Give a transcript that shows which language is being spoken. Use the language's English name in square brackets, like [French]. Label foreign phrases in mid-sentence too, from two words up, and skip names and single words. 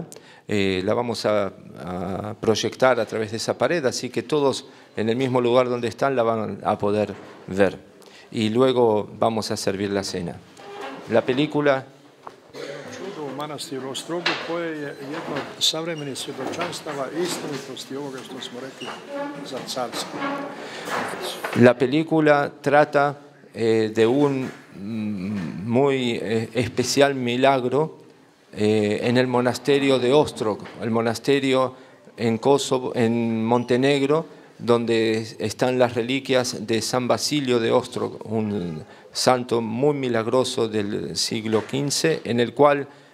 [Spanish] La vamos a proyectar a través de esa pared, así que todos en el mismo lugar donde están la van a poder ver. Y luego vamos a servir la cena. La película... [Serbian] Čudo u manastiru Ostrogu koje je jedno od savremenih svjedočanstava istinitosti ovoga što smo rekli za carstvo. [Spanish] La película trata de un muy especial milagro en el monasterio de Ostrog, el monasterio en Kosovo, en Montenegro, donde están las reliquias de San Basilio de Ostrog, un santo muy milagroso del siglo XV, en el cual